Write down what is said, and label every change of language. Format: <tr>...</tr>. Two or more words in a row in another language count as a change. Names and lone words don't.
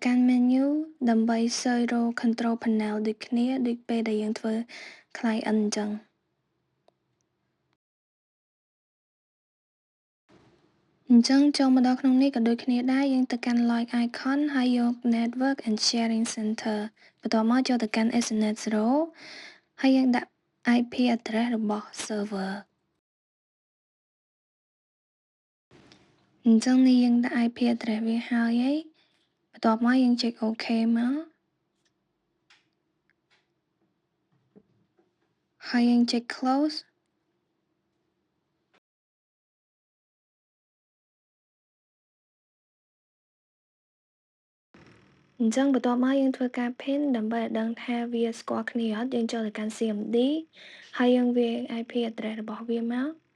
<km>កាន់ menu ដើម្បី search រក</km> <en>control panel</en> <km>ដូចគ្នាដូចពេលដែលយើងធ្វើ client អញ្ចឹង អញ្ចឹងចូលមកដល់ក្នុងនេះក៏ដូចគ្នាដែរយើងទៅកាន់</km> <en>like icon</en> <km>ហើយយក</km> <en>network and sharing center</en> <km>បន្ទាប់មកចូលទៅកាន់</km> <en>Ethernet row</en> <km>ហើយយើងដាក់</km> <en>IP address</en> <km>របស់ server អញ្ចឹងនេះយើងដាក់</km> <en>IP address</en> <km>វាហើយបន្ទាប់មកយើងចុច OK មក ហើយយើងចុច close អញ្ចឹងបន្ទាប់មកយើងធ្វើការ pin ដើម្បីឲ្យដឹងថាវាស្គាល់គ្នាអត់យើងចូលទៅកាន់ CMD ហើយយើងវាយ</km> <en>IP address</en> <km>របស់វាមក</km>